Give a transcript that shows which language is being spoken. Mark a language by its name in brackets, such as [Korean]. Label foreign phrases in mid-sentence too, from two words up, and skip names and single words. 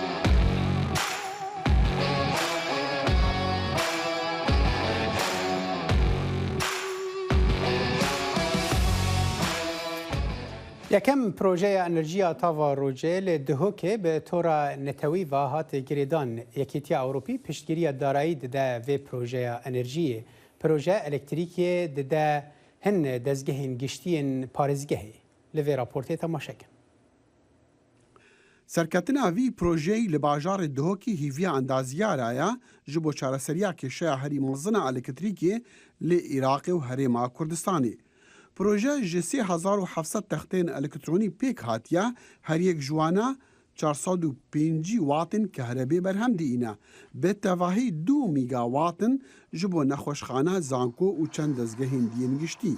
[Kurdish] یەکەم پرۆژەیە ئەنرژیە تاوا ڕۆژێ لە دهۆکێ بە تۆرە نەتەوی ڤ هاتێ گرێدان یەکێتیە ئەوروپی پشتگیریە دارایی دەدا vê پرۆژەیە ئەنرژیە پرۆژە ئەلکتریکیە دەدا هەن دەستگەهین گشتیên پارێزگەهێ لە vê raportê temaşekin. سەرکەتنا وی پرۆژەی لە باژارێ دهۆکی هیڤیا ئەندازیارایە ji بۆ چارەسەریya کێشەیە هەری مەزنە ئەلکتریکێ لێ عێراقê û herêma Kurdistanê. Proje ji 3700 textên elektrînî pêk hatiye her yek ji wan 405 watên kehrebê berhem dîîne. Bi tevahî 2 mîgawatin ji bo nexweşxane, zanko û çend dezgehên diyên giştî.